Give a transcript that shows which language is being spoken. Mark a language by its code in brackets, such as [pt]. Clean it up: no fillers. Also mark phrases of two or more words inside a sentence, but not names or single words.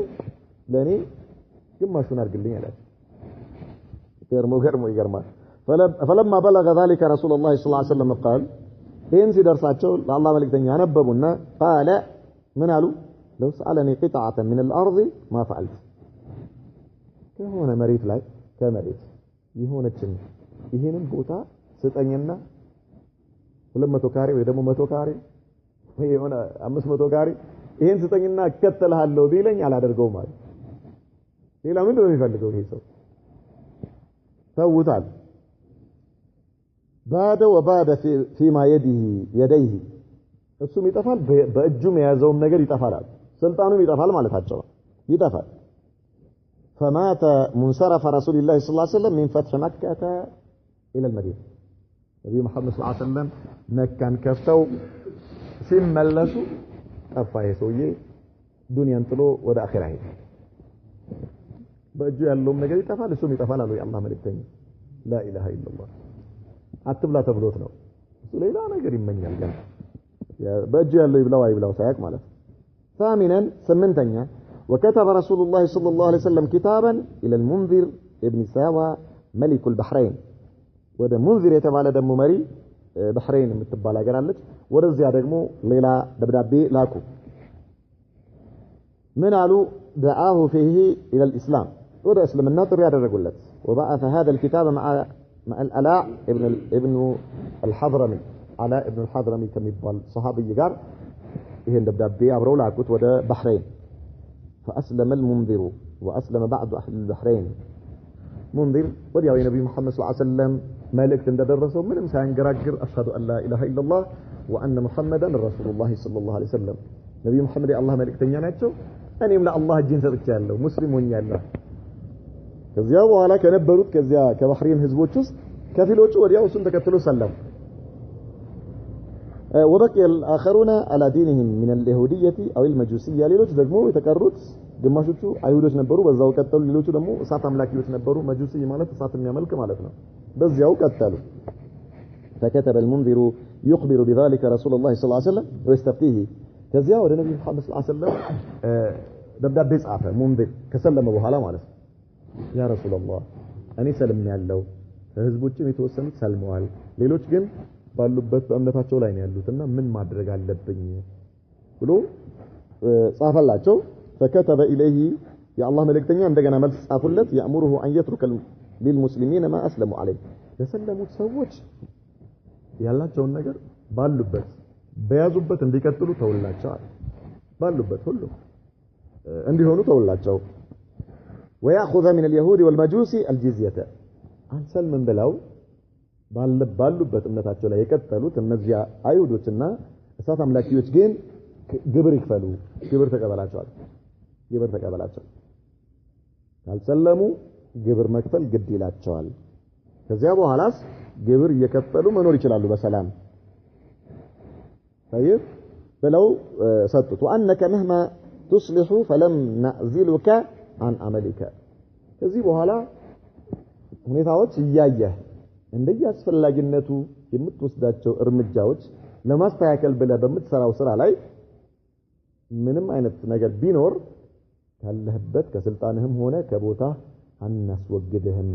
[am] ለኔ ግማሹን አድርግልኝ አላቸው ገርሞ ይገርማል [ar] فلما بلغ ذلك رسول الله صلى الله عليه وسلم [am] قال ይህን ሲደርሳቸው ለአላህ መልእክተኛ አነበቡና قال ምን አሉ [ar] لو سألني قطعة من الأرض ما فعلت [am] ከሆነ መሬት ላይ ከመሬት የሆነችን ይሄንን ቦታ ስጠኝና 200 ካሬ ወይ ደግሞ 100 ካሬ ወይ የሆነ 500 ካሬ ይሄን ስጠኝና እከተልሃለሁ ቢለኝ አላደርገውም ማለት ሌላ ምንድን ነው የሚፈልገው ይሄ ሰው ተውታል ባደ ወባደ [ar] فيما يديه [am] እሱም ይጠፋል በእጁም የያዘውም ነገር ይጠፋል ስልጣኑም ይጠፋል ማለታቸው ይጠፋል [ar] فمات منصرف رسول الله صلى الله عليه وسلم من فتح مكة إلى المدينة نبي محمد صلى الله عليه وسلم مكان كفتو [am] ሲመለሱ ጠፋ የሰውዬ ዱንያን ጥሎ ወደ አኺራ ሄደ በእጁ ያለውም ነገር ይጠፋል እሱም ይጠፋል አሉ የአላህ መልእክተኛ [ar] لا اله الا الله [am] አትብላ ተብሎት ነው እሱ ሌላ ነገር ይመኛል ገና በእጁ ያለው ይብላው አይብላው ሳያቅ ማለት ثامنا ስምንተኛ [ar] وكتب رسول الله صلى الله عليه وسلم كتابا الى المنذر ابن ساوى ملك البحرين [am] ወደ منذر የተባለ ደግሞ መሪ ባህሬን የምትባል ሀገር አለች ወደዚያ ደግሞ ሌላ ደብዳቤ ላኩ ምን አሉ [ar] دعاه فيه الى الاسلام [am] ወደ እስልምና ጥሪ ያደረጉለት [ar] وبعث هذا الكتاب مع الألاء ابن الحضرمي علاء ابن الحضرمي [am] ከሚባል صحابي ጋር ይሄን ደብዳቤ አብረው ላኩት ወደ ባህሬን [ar] فأسلم المنذر وأسلم بعض أهل البحرين [am] منذر ወዲያው የነብዩ መሐመድ [ar] صلى الله عليه وسلم [am] መልእክት እንደደረሰው ምንም ሳይንገራግር [ar] أشهد أن لا إله إلا الله وأن محمدا رسول الله صلى الله عليه وسلم [am] ነብዩ መሐመድ የአላህ መልእክተኛ ናቸው እኔም ለአላህ እጄን ሰጥቻለሁ ሙስሊም ሆኛለሁ ከዚያ በኋላ ከነበሩት ከዚያ ከባህሬን ህዝቦች ውስጥ ከፊሎቹ ወዲያው እሱን ተከትለው ሰለሙ [ar] وبقي الآخرون على دينهم من اليهودية أو المجوسية [am] ሌሎች ደግሞ የተቀሩት ግማሾቹ አይሁዶች ነበሩ በዛው ቀጠሉ ሌሎቹ ደግሞ እሳት አምላኪዎች ነበሩ መጁሲ ማለት እሳት የሚያመልክ ማለት ነው በዚያው ቀጠሉ [ar] فكتب المنذر يخبر بذلك رسول الله صلى الله عليه وسلم ويستفتيه [am] ከዚያ ወደ ነብዩ መሐመድ [ar] صلى الله عليه وسلم [am] ደብዳቤ ጻፈ منذر ከሰለመ በኋላ ማለት ነው [ar] يا رسول الله [am] እኔ ሰልም ያለው ህዝቦችም የተወሰኑት ሰልመዋል ሌሎች ግን ባሉበት በእምነታቸው ላይ ነው ያሉትና ምን ማድረግ አለብኝ ብሎ ጻፈላቸው [ar] فكتب إليه يا الله [am] መልእክተኛ እንደገና መልስ ጻፉለት [ar] يأمره أن يترك للمسلمين ما أسلموا عليه የሰለሙት [am] ሰዎች ያላቸውን ነገር ባሉበት በያዙበት እንዲቀጥሉ ተውላቸው ባሉበት ሁሉ እንዲሆኑ ተውላቸው [ar] ويأخذ من اليهود والمجوس الجزية [am] አንሰልም ብለው ባሉበት እምነታቸው ላይ የቀጠሉት እነዚያ አይሁዶችና እሳት አምላኪዎች ግን ግብር ይከፈሉ ግብር ተቀበላቸው ካልሰለሙ ግብር መክፈል ግድ ይላቸዋል ከዚያ በኋላስ ግብር እየከፈሉ መኖር ይችላሉ በሰላም طيب ብለው ሰጡት [ar] وانك مهما تصلح فلم نعزلك عن عملك [am] ከዚህ በኋላ ሁኔታዎች እያየህ እንደያስፈላጊነቱ የምትወስዳቸው እርምጃዎች ለማስተካከል ብለህ በምትሰራው ስራ ላይ ምንም አይነት ነገር ቢኖር ካለህበት ከስልጣንህም ሆነ ከቦታ አናስወግድህም